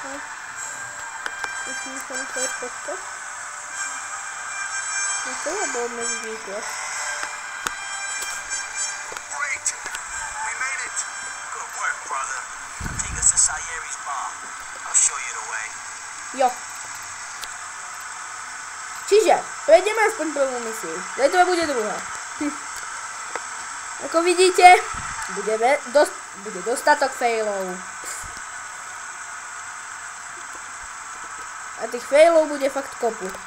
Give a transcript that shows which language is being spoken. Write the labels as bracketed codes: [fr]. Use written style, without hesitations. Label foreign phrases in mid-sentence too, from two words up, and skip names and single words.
[sk] Musím sa na to počkať. No to je bol medzi výklas. [en] Great! We made it! Good work, brother. Take us to Sayeri's bar. I'll show you the way. [sk] Jo. Čiže, prejdeme aspoň prvú misiu. Zajtra bude druhá. Ako vidíte, bude dostatok failov. A tých failov bude fakt kopu.